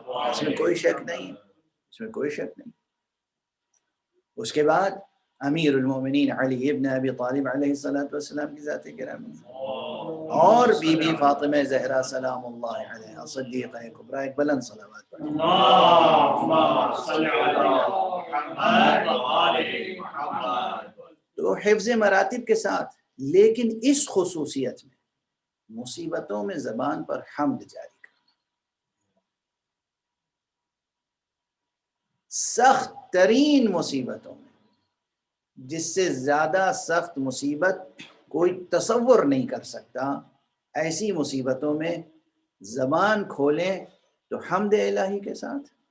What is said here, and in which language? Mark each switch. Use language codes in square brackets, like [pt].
[ur] اس میں کوئی شک نہیں، اس میں کوئی شک نہیں. اس کے بعد امیر المومنین علی ابن ابی طالب علیہ السلام کی ذات گرامی اور بی بی فاطمہ زہرا سلام اللہ علیہ صدیقہ کبریٰ. ایک بلند صلوات پڑھیں. [ar] اللهم صل على محمد وآل محمد. [ur] تو حفظ مراتب کے ساتھ، لیکن اس خصوصیت میں مصیبتوں میں زبان پر حمد جاری کرنا. سخت ترین مصیبتوں میں، جس سے زیادہ سخت مصیبت کوئی تصور نہیں کر سکتا، ایسی مصیبتوں میں زبان کھولیں تو حمد الہی کے ساتھ.